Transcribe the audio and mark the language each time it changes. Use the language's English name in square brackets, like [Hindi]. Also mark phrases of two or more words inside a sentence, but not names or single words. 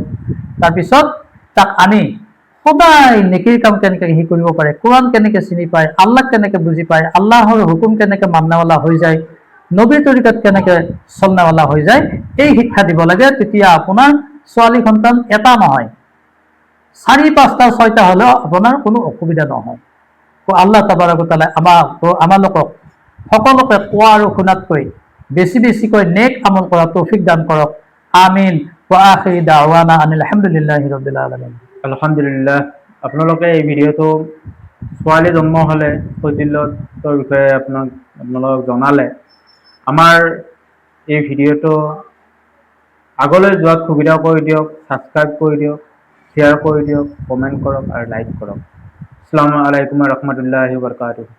[Assamese] তাৰপিছত তাক আনি সদায় নেকিৰ কাম কেনেকৈ সি কৰিব পাৰে, কোৰআন কেনেকৈ চিনি পায়, আল্লাহ কেনেকৈ বুজি পায়, আল্লাহৰ হুকুম কেনেকৈ মাননাৱালা হৈ যায়, নবীৰ তৰিকাত কেনেকৈ চলনাৱালা হৈ যায়, এই শিক্ষা দিব লাগে। তেতিয়া আপোনাৰ ছোৱালী সন্তান এটা নহয়, 4, 5টা 6টা হ'লেও আপোনাৰ কোনো অসুবিধা নহয়। আল্লাহ [Arabic] تبارك تعالى [Assamese] আমালোকক সকলোকে কোৱা আৰু শুনাতকৈ বেছিকৈ নেক আমল কৰা তৌফিক দান কৰক। আমিন। [Arabic] و آخر دعوانا أن الحمد لله رب العالمين. [Assamese] আলহামদুলিল্লাহ। আপোনালোকে এই ভিডিঅ'টো ছোৱালী জন্ম হ'লে ফজিলতৰ বিষয়ে আপোনালোকক জনালে। আমাৰ এই ভিডিঅ'টো আগলৈ যোৱাত সুবিধা কৰি দিয়ক, ছাবস্ক্ৰাইব কৰি দিয়ক, শ্বেয়াৰ কৰি দিয়ক, কমেণ্ট কৰক আৰু লাইক কৰক। [Arabic] السلام عليكم و رحمة الله و بركاته.